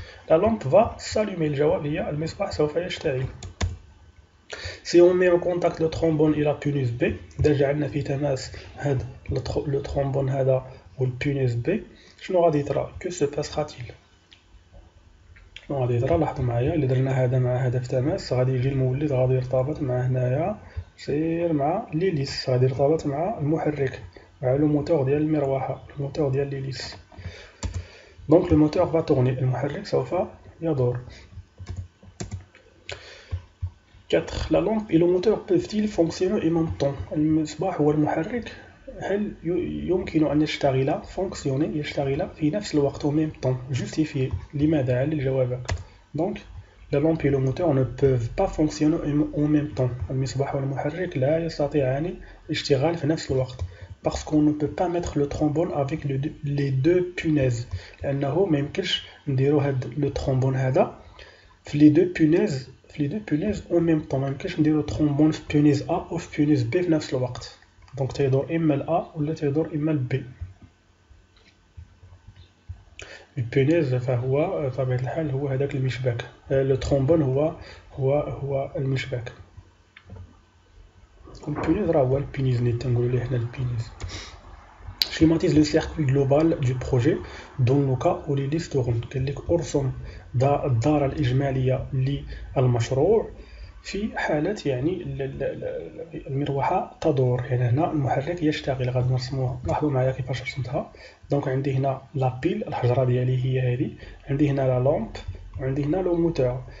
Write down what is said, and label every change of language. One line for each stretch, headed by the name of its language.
Arabic: لا لامب فا سالومي، الجواب هي المصباح سوف يشتعل.
French: Si on met en contact le trombone et la punus B،
Arabic: إذا جعلنا في تماس هاد لو ترومبون هذا والبونيز B شنو غادي يطرا؟
French: que se passera-t-il؟
Arabic: شنو غادي يطرا؟ لاحظوا معايا إلا درنا هذا مع هذا في تماس غادي يجي المولد غادي يرتبط مع هنايا، يصير مع ليليس، غادي يرتبط مع المحرك، مع لو موتور ديال المروحة، الموتور ديال ليليس.
French: دونك لو موتور فا تورني،
Arabic: المحرك سوف يدور. 4.
French: La lampe et le moteur peuvent-ils fonctionner en même temps؟
Arabic: المصباح والمحرك هل يمكن أن يشتغلا
French: fonctionner
Arabic: يشتغلا في نفس الوقت
French: en même temps؟ justifier
Arabic: لماذا؟ على جوابك.
French: Donc la lampe et le moteur ne peuvent pas fonctionner en même temps.
Arabic: المصباح والمحرك لا يستطيعان الاشتغال في نفس الوقت.
French: Parce qu'on ne peut pas mettre le trombone avec les deux punaises.
Arabic: لأنه ما يمكنش نديرو هاد لو ترومبون هذا في
French: les deux punaises en même temps.
Arabic: ما يمكنش نديرو ترومبون في بونيز A أو في بونيز B في نفس الوقت. دونك تيدور إما ل A ولا تيدور إما ل B. البونيز فهو بطبيعة الحال هو هذاك المشبك، لو ترومبون هو المشبك. البونيز راه هو البينيز تنقولو ليه حنا البينيز.
French: schématise le circuit global du projet dans le cas où l'hélice tourne.
Arabic: قال لك ارسم الدارة الإجمالية للمشروع في حالة يعني المروحة تدور، يعني هنا المحرك يشتغل. غادي نرسموها، لاحظوا معايا كيفاش رسمتها. دونك عندي هنا لابيل الحجرة ديالي هي هذه، عندي هنا لا لامب وعندي هنا لو موتور.